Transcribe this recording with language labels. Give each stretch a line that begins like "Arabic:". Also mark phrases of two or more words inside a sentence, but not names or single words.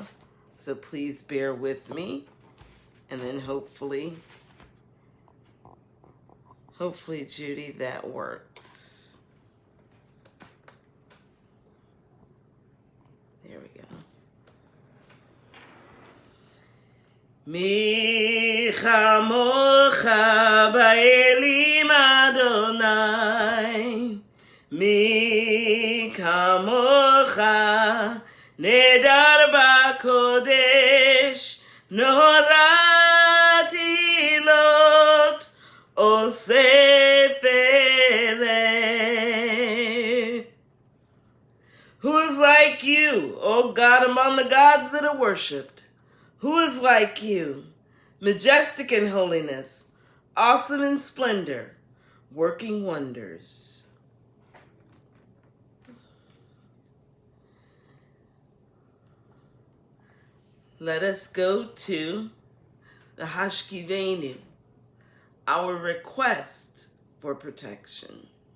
English: So please bear with me. And then hopefully, Judy, that works. There we go.
Hebrew: מי כמוכה באלים יהוה מי כמוכה נאדר בקודש נורא תהלות עושה פלא.
English: Who is like you, O God, among the gods that are worshipped? Who is like you, majestic in holiness, awesome in splendor, working wonders? Let us go to the Hashkivenu, our request for protection.